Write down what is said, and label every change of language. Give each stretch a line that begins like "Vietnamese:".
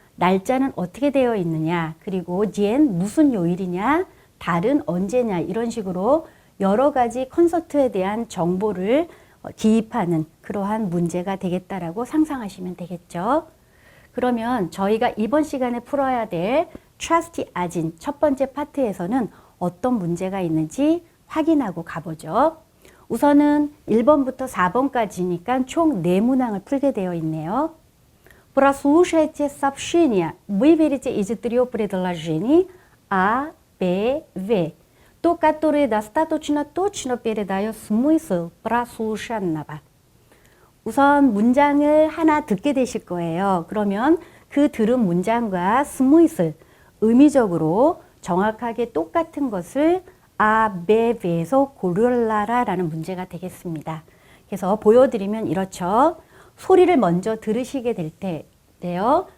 Korean: 날짜는 어떻게 되어 있느냐, 그리고 지엔 무슨 요일이냐, 달은 언제냐, 이런 식으로 여러 가지 콘서트에 대한 정보를 기입하는 그러한 문제가 되겠다라고 상상하시면 되겠죠. 그러면 저희가 이번 시간에 풀어야 될 트러스티 아진 첫 번째 파트에서는 어떤 문제가 있는지 확인하고 가보죠. 우선은 1번부터 4번까지니까 총 4문항을 풀게 되어 있네요.
Russian: Прослушайте сообщения. Выберите из 3 предложений А, Б, В, то, которое достаточно точно передает смысл прослушанного.
Korean: 우선 문장을 하나 듣게 되실 거예요. 그러면 그 들은 문장과 스무이슬, 의미적으로 정확하게 똑같은 것을 아, 베, 베에서 고르라라는 문제가 되겠습니다. 그래서 보여드리면 이렇죠. 소리를 먼저 들으시게 될 때요.